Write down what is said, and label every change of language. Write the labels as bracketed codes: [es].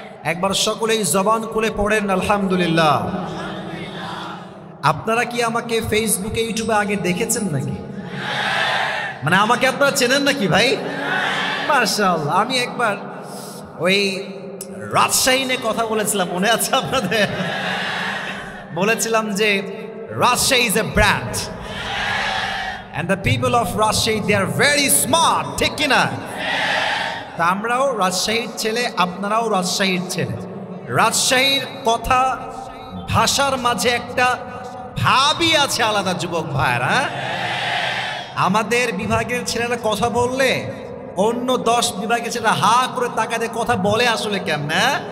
[bn] একবার সকলেই জবান খুলে পড়েন আলহামদুলিল্লাহ। আপনারা কি আমাকে ফেসবুকে ইউটিউবে আগে দেখেছেন নাকি? মানে আমাকে আপনারা চেনেন নাকি ভাই? মাশাআল্লাহ। আমি একবার ওই রাজশাহী নিয়ে কথা বলেছিলাম, মনে আছে আপনাদের? বলেছিলাম যে [en] Rajshahi is a brand and the people of Rajshahi, they are very smart, [bn] ঠিক কি না? তা আমরাও রাজশাহীর ছেলে, আপনারাও রাজশাহীর ছেলে। রাজশাহীর কথা ভাষার মাঝে একটা ভাবই আছে আলাদা যুবক ভাইরা। আমাদের বিভাগের ছেলেরা কথা বললে অন্য 10 বিভাগের ছেলেরা হা করে তাকাতে কথা বলে আসলে কেমনে?